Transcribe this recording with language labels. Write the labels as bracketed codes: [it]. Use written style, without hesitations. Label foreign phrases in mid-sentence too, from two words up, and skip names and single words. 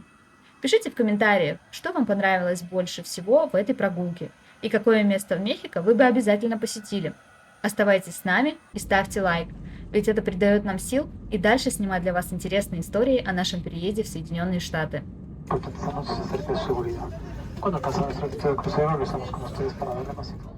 [ru] Пишите в комментариях, что вам понравилось больше всего в этой прогулке и какое место в Мехико вы бы обязательно посетили. Оставайтесь с нами и ставьте лайк, ведь это придает нам сил и дальше снимать для вас интересные истории о нашем переезде в Соединенные Штаты. [es] Cuando pasamos cerca de seguridad. Cuando pasamos cerca de seguridad, avisamos con ustedes para ver la pasita.